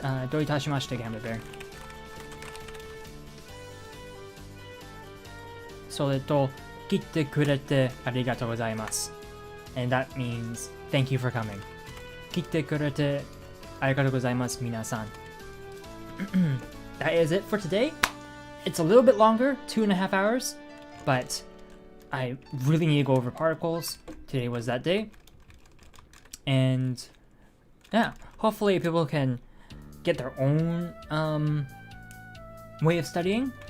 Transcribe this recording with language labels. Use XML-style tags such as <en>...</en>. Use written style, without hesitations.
<ja>どういたしまして Gambit Bear. それと、来てくれてありがとうございます。</ja> <en>And that means thank you for coming.</en> <ja>来てくれてありがとうございます、皆さん.</ja> <en>That is it for today. It's a little bit longer, 2.5 hours, but I really need to go over particles. Today was that day. And yeah, hopefully people can get their own way of studying.</en>